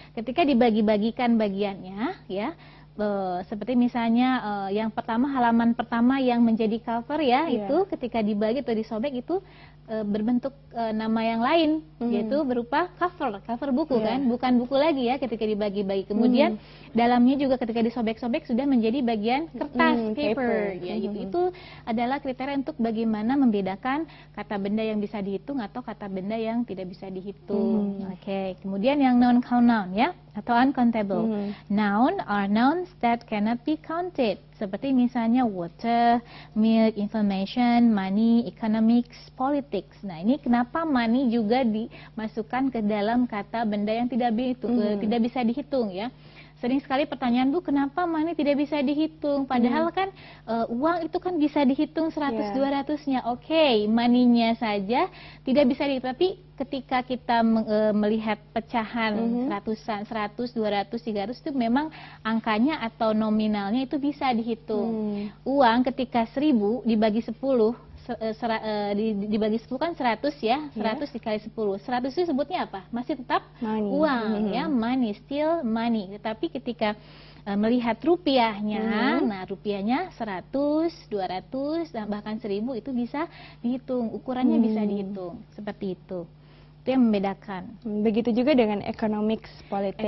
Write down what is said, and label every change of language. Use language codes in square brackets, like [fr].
[id] Ketika dibagi-bagikan bagiannya ya, seperti misalnya yang pertama, halaman pertama yang menjadi cover ya, itu ketika dibagi atau disobek itu berbentuk nama yang lain, yaitu berupa cover buku kan, bukan buku lagi ya ketika dibagi-bagi. Kemudian dalamnya juga ketika disobek-sobek sudah menjadi bagian kertas, paper ya gitu. Itu adalah kriteria untuk bagaimana membedakan kata benda yang bisa dihitung atau kata benda yang tidak bisa dihitung. Oke, kemudian yang non-count noun ya, atau uncountable. [en] Noun are nouns that cannot be counted. [id] Seperti misalnya water, milk, information, money, economics, politics. Nah, ini kenapa money juga dimasukkan ke dalam kata benda yang tidak bisa dihitung ya. Sering sekali pertanyaan, Bu, kenapa money tidak bisa dihitung? Padahal kan uang itu kan bisa dihitung 100-200-nya. Oke, money-nya saja tidak bisa dihitung. Tapi ketika kita melihat pecahan ratusan, 100, 200, 300 itu memang angkanya atau nominalnya itu bisa dihitung. Uang ketika 1000 dibagi 10, dibagi 10 kan 100 ya, 100 dikali 10. 100 itu sebutnya apa? Masih tetap [en] money. [id] Uang ya, [en] money, still money. [id] Tetapi ketika melihat rupiahnya, nah rupiahnya 100, 200, bahkan 1000 itu bisa dihitung, ukurannya bisa dihitung, seperti itu. Itu yang membedakan. Begitu juga dengan economics politics.